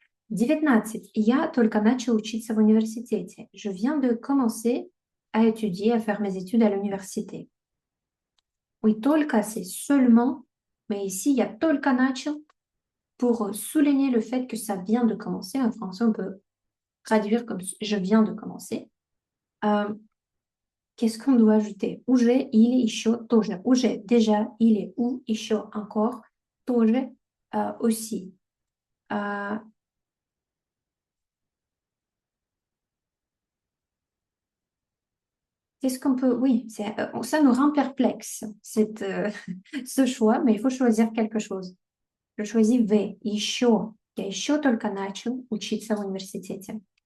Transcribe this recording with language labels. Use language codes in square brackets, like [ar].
[fr] 19. [ru] Я только начал учиться в университете. [fr] Je viens de commencer à étudier, à faire mes études à l'université. Oui, только, c'est seulement, mais ici, il y a [ru] только начал [fr] pour souligner le fait que ça vient de commencer. En français, on peut traduire comme je viens de commencer. Qu'est-ce qu'on doit ajouter? [ru] Уже, или, еще, тоже. [fr] Уже, déjà, или, ou, еще, encore, тоже, aussi. Qu'est-ce qu'on peut... Oui, ça nous rend perplexe, ce choix, mais il faut choisir quelque chose. Je choisis V, еще. [ru] Я еще только начал учиться в университете.